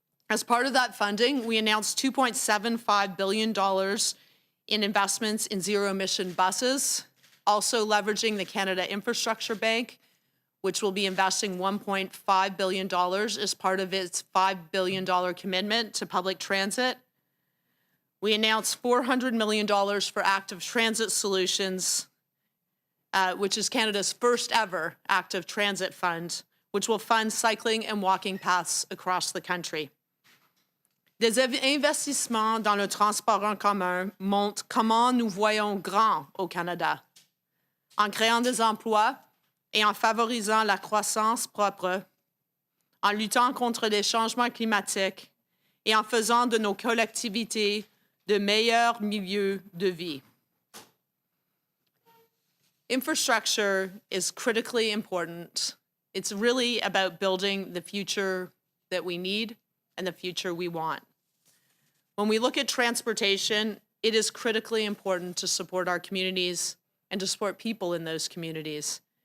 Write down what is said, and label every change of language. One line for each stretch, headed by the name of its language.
English: As part of that funding, we announced $2.75 billion in investments in zero-emission buses, also leveraging the Canada Infrastructure Bank, which will be investing $1.5 billion as part of its $5 billion commitment to public transit. We announced $400 million for active transit solutions, which is Canada's first ever active transit fund, which will fund cycling and walking paths across the country.
French: Des investissements dans le transport en commun montrent comment nous voyons grand au Canada, en créant des emplois et en favorisant la croissance propre, en luttant contre les changements climatiques et en faisant de nos collectivités de meilleurs milieux de vie.
English: Infrastructure is critically important. It's really about building the future that we need and the future we want. When we look at transportation, it is critically important to support our communities and to support people in those communities.